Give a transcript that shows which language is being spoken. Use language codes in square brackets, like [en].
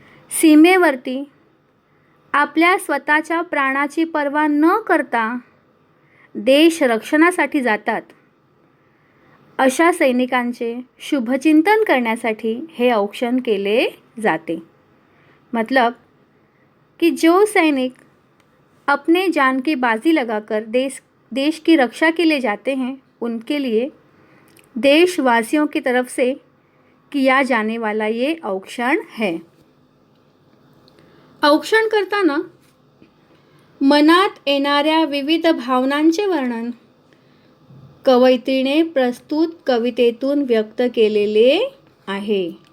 [mr] सीमेवरती आपल्या स्वतःच्या प्राणाची पर्वा न करता देश रक्षणासाठी जातात, अशा सैनिकांचे शुभचिंतन करण्यासाठी हे औक्षण केले जाते. [hi] मतलब कि जो सैनिक अपने जान की बाजी लगाकर देश की रक्षा के लिए जाते हैं, उनके लिए देशवासियों की तरफ से किया जाने वाला ये औक्षण है. [mr] औक्षण करताना मनात येणाऱ्या विविध भावनांचे वर्णन कवयित्रीने प्रस्तुत कवितेतून व्यक्त केलेले आहे.